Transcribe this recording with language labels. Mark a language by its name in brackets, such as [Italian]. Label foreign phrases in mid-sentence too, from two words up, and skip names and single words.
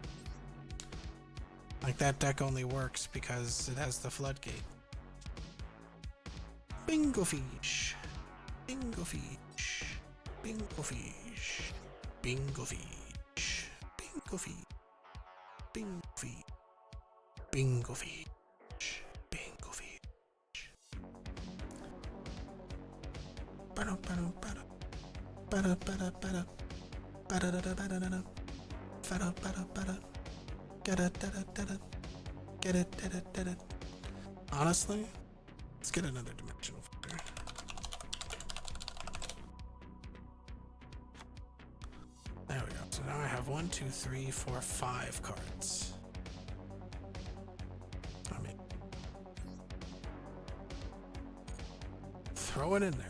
[English] Like, that deck only works because it has the floodgate. Bingo fish. Bingo fish. Bingo fish. Bingo fish. Bingo fish. Bingo fish. Bingo fish. Bingo fish. Ba-da ba-da ba-da. Ba-da ba-da ba-da. Ba-da-da-da-da-da-da. Ba-da ba-da ba-da. Ga-da-da-da-da-da. Ga-da-da-da-da-da. Honestly, let's get another dimensional fucker. There we go. So now I have 1, 2, 3, 4, 5 cards. I mean, throw it in there.